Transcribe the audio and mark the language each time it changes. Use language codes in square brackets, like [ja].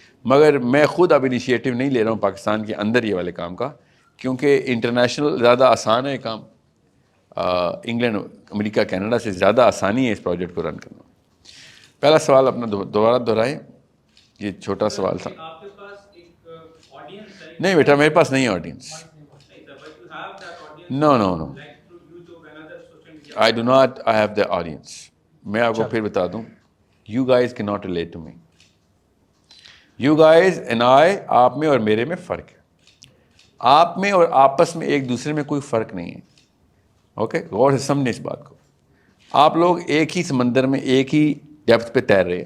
[ur] مگر میں خود اب انیشیٹو نہیں لے رہا ہوں پاکستان کے اندر یہ والے کام کا، کیونکہ انٹرنیشنل زیادہ آسان ہے کام، انگلینڈ امریکہ کینیڈا سے زیادہ آسانی ہے اس پروجیکٹ کو رن کرنا. پہلا سوال اپنا دوبارہ دہرائیں، یہ چھوٹا سوال تھا. آپ کے پاس ایک آڈینس ہے؟ نہیں بیٹا، میرے پاس نہیں ہے audience. [en] No no no, I do not have the audience. [ur] میں آپ کو پھر بتا دوں، [en] you guys cannot relate to me. You guys and I، [ur] آپ میں اور میرے میں فرق ہے. آپ میں اور آپس میں ایک دوسرے میں کوئی فرق نہیں ہے. اوکے، غور سے سمجھیں اس بات کو. آپ لوگ ایک ہی سمندر میں ایک ہی ڈیپتھ پہ تیر رہے ہیں.